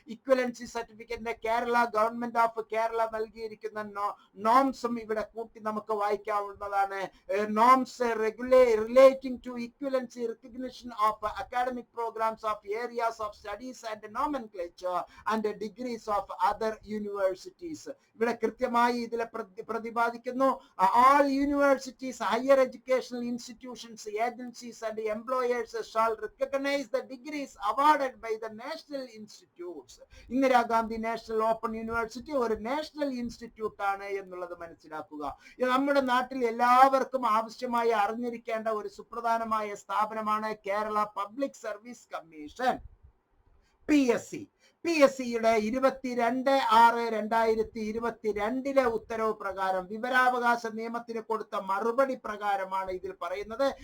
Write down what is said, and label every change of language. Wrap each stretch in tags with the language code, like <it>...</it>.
<ml>Equivalency സർട്ടിഫിക്കറ്റിന്റെ government of Kerala നൽകിയിരിക്കുന്ന നോംസും ഇവിടെ കൂട്ടി നമുക്ക് വായിക്കാവുന്നതാണ്.</ml> <en>Norms relating to equivalency recognition of academic programmes of areas of studies and nomenclature and degrees of other universities.</en> <ml>ഇവിടെ കൃത്യമായി ഇതിലെ പ്രതിപാദിക്കുന്നു.</ml> <en>All universities, higher educational institutions, agencies and employers shall recognize the degrees awarded by the national institutes.</en> <ml>Indira Gandhi national open university ഒരു national institute ആണ് എന്നുള്ളത് മനസ്സിലാക്കുക. നമ്മുടെ നാട്ടിൽ എല്ലാവർക്കും ആവശ്യമായി അറിഞ്ഞിരിക്കേണ്ട ഒരു സുപ്രധാനമായ സ്ഥാപനമാണ് Kerala public service commission, PSC. PSCയുടെ 22/6/2022 ഉത്തരവ് പ്രകാരം വിവരാവകാശ നിയമത്തിന് കൊടുത്ത മറുപടി പ്രകാരമാണ് ഇതിൽ പറയുന്നത്.</ml>